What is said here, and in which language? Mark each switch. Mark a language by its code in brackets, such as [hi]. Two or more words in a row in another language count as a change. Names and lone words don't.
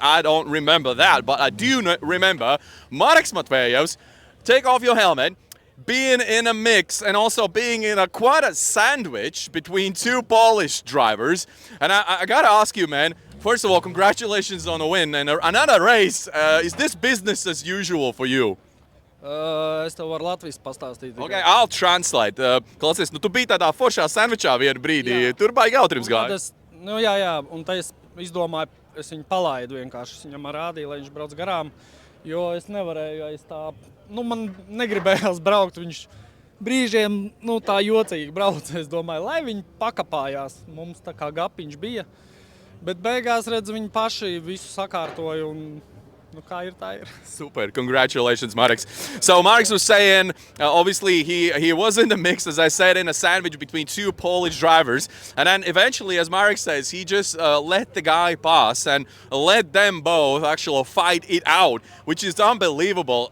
[en] I don't remember that, but I do remember Mareks Matvejas. Take off your helmet, being in a mix and also being in quite a sandwich between two Polish drivers. And I gotta ask you, man, first of all, congratulations on the win and another race. Is this business as usual for you? [lv] Es tev varu Latvijas pastāstīt. [en] Okay, I'll translate. [lv] Klausies, tu biji tādā foršā sandvičā vienu brīdī. Jā. Tur baigi jautrības gāja. Jā, un tā es izdomāju, es viņu palaidu vienkārši. Es viņam rādīju, lai viņš brauc garām, jo es nevarēju, man negribējās braukt. Viņš brīžiem, tā jocīgi brauc. Es domāju, lai viņi pakapājās. Mums tā kā gapiņš bija. Bet beigās, redz, viņi paši visu sakārtoja un Super. [en] Congratulations, Mareks. So Mareks was saying, obviously, he was in the mix, as I said, in a sandwich between two Polish drivers. And then eventually, as Mareks says, he just let the guy pass and let them both actually fight it out, which is unbelievable.